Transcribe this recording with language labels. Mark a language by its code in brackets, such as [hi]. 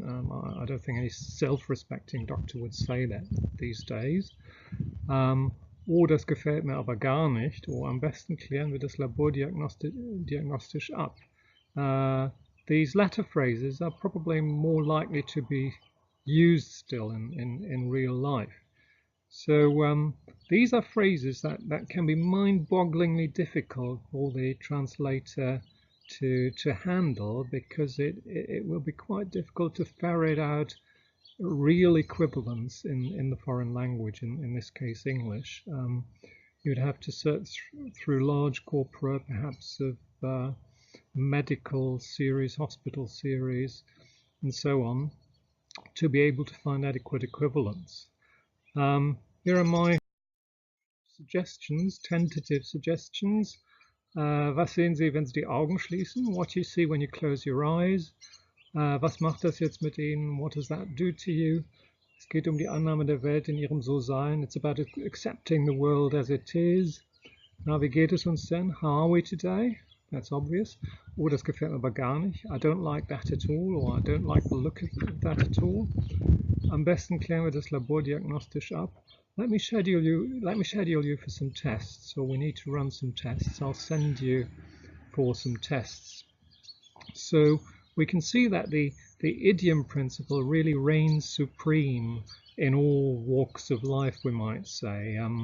[en] I don't think any self-respecting doctor would say that these days. [de] Oh, das gefällt mir aber gar nicht. Or am besten klären wir das labordiagnostisch ab. [en] These latter phrases are probably more likely to be used still in real life. So these are phrases that can be mind-bogglingly difficult for the translator to handle, because it will be quite difficult to ferret out real equivalents in the foreign language, in this case English. You'd have to search through large corpora, perhaps of medical series, hospital series, and so on, to be able to find adequate equivalents. Here are my suggestions, tentative suggestions. [de] Was sehen Sie, wenn Sie die Augen schließen? [en] What do you see when you close your eyes? [de] Was macht das jetzt mit Ihnen? [en] What does that do to you? [de] Es geht die Annahme der Welt in ihrem So-Sein. [en] It's about accepting the world as it is. [de] Na, wie geht es uns denn? [en] How are we today? That's obvious. [de] Oh, das gefällt mir aber gar nicht. [en] I don't like that at all, or I don't like the look of that at all. [de] Am besten klären wir das labordiagnostisch ab. [en] Let me schedule you for some tests, or we need to run some tests. I'll send you for some tests. So we can see that the idiom principle really reigns supreme in all walks of life, we might say.